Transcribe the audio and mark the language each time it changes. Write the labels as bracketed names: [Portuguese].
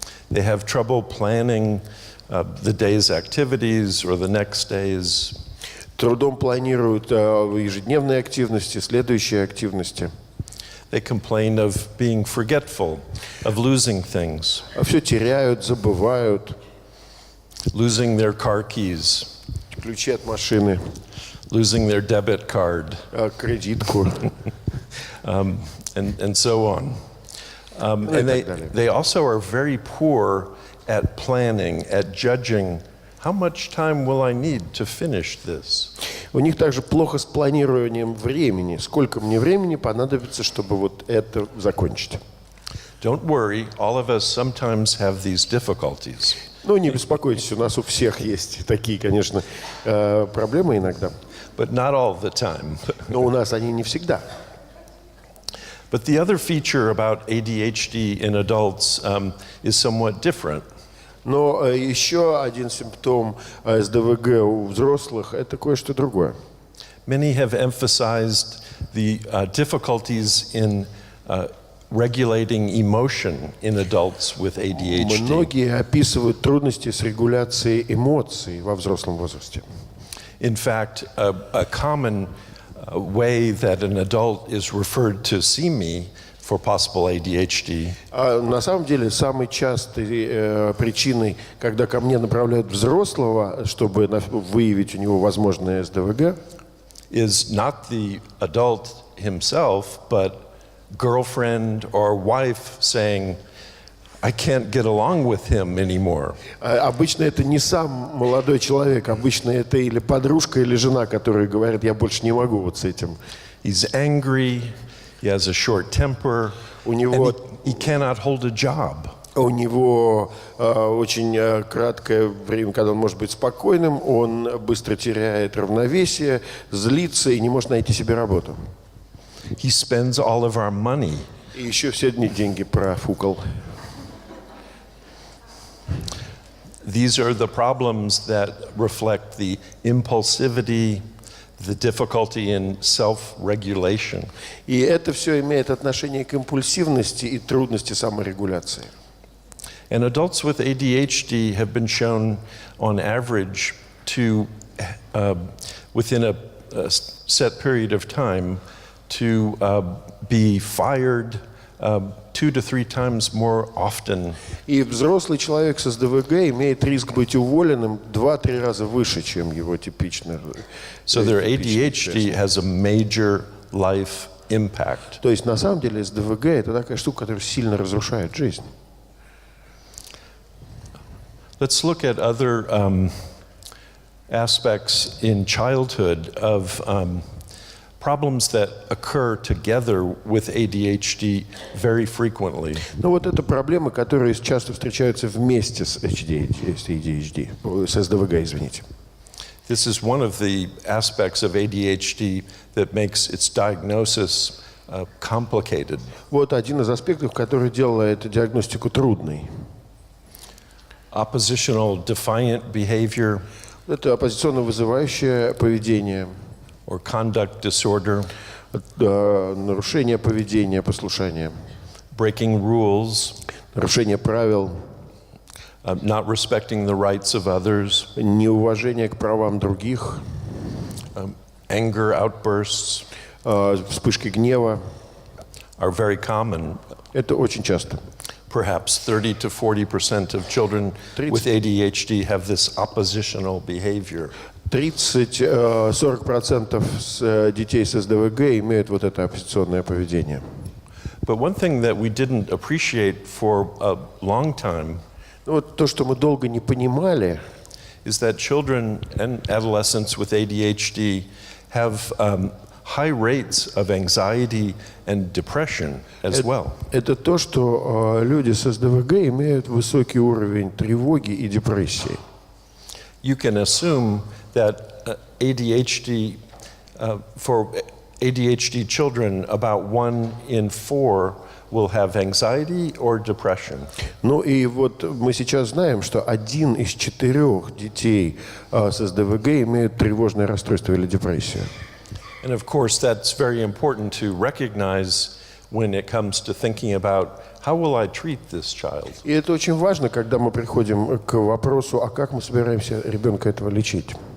[English] They have trouble planning the day's activities or the next day's. [Russian] Трудом планируют ежедневные активности, следующие активности. [English] They complain of being forgetful, of losing things. [Russian] Все теряют, забывают. [English] Losing their car keys. [Russian] Ключи от машины. [English] Losing their debit card. [Russian] Кредитку. [English] And so on. And they also are very poor at planning, at judging how much time will I need to finish this. [Russian] У них также плохо с планированием времени. Сколько мне времени понадобится, чтобы вот это закончить? [English] Don't worry, all of us sometimes have these difficulties. [Russian] Ну, не беспокойтесь, у нас у всех есть такие, конечно, проблемы иногда. [English] But not all the time. [Russian] Но у нас они не всегда. [English] But the other feature about ADHD in adults is somewhat different. [Russian] Но еще один симптом СДВГ у взрослых – это кое-что другое. [English] Many have emphasized the difficulties in regulating emotion in adults with ADHD. [Russian] Многие описывают трудности с регуляцией эмоций во взрослом возрасте. [English] In fact, a common way that an adult is referred to see me for possible ADHD. [Russian] На самом деле, самой частой причиной, когда ко мне направляют взрослого, чтобы выявить у него возможное СДВГ, [English] is not the adult himself, but girlfriend or wife saying, I can't get along with him anymore. [Russian] Обычно это не сам молодой человек, обычно это или подружка, или жена, которые говорят, я больше не могу вот с этим. [English] He's angry, he has a short temper, and he cannot hold a job. [Russian] У него очень краткое время, когда он может быть спокойным, он быстро теряет равновесие, злится и не может найти себе работу. [English] He spends all of our money. [Russian] И еще все деньги профукал. [English] These are the problems that reflect the impulsivity, the difficulty in self-regulation. [Russian] И это все имеет отношение к импульсивности и трудности саморегуляции. [English] And adults with ADHD have been shown, on average, to, within a set period of time, to be fired 2 to 3 times more often. [Russian] И взрослый человек с СДВГ имеет риск быть уволенным 2-3 раза выше, чем его типичный. [English] So their ADHD has a major life impact. [Russian] То есть на самом деле СДВГ это такая штука, которая сильно разрушает жизнь. [English] Let's look at other aspects in childhood of problems that occur together with ADHD very frequently. [Russian] Но вот это проблемы, которые часто встречаются вместе с ADHD, с СДВГ, извините. [English] This is one of the aspects of ADHD that makes its diagnosis complicated. [Russian] Вот один из аспектов, который делает диагностику трудной. [English] Oppositional defiant behavior. [Russian] Это оппозиционно вызывающее поведение, [English] or conduct disorder, [Russian] нарушение поведения, послушания, [English] breaking rules, [Russian] нарушение правил, [English] not respecting the rights of others, [Russian] неуважение к правам других, [English] anger outbursts [Russian] вспышки гнева. [English] are very common. [Russian] Это очень часто. [English] Perhaps 30 to 40% of children with ADHD have this oppositional behavior. [Russian] 30-40% детей с СДВГ имеют вот это оппозиционное поведение. [English] But one thing that we didn't appreciate for a long time [Russian] Вот то, что мы долго не понимали, [English] is that children and adolescents with ADHD have high rates of anxiety and depression as well. [Russian] это то, что люди с СДВГ имеют высокий уровень тревоги и депрессии. [English] You can assume that for ADHD children, about 1 in 4 will have anxiety or depression. [Russian] Ну и вот мы сейчас знаем, что 1 из 4 детей с СДВГ имеют тревожное расстройство или депрессию. [English] And of course, that's very important to recognize when it comes to thinking about how will I treat this child. [Russian] И это очень важно, когда мы приходим к вопросу, а как мы собираемся ребенка этого лечить.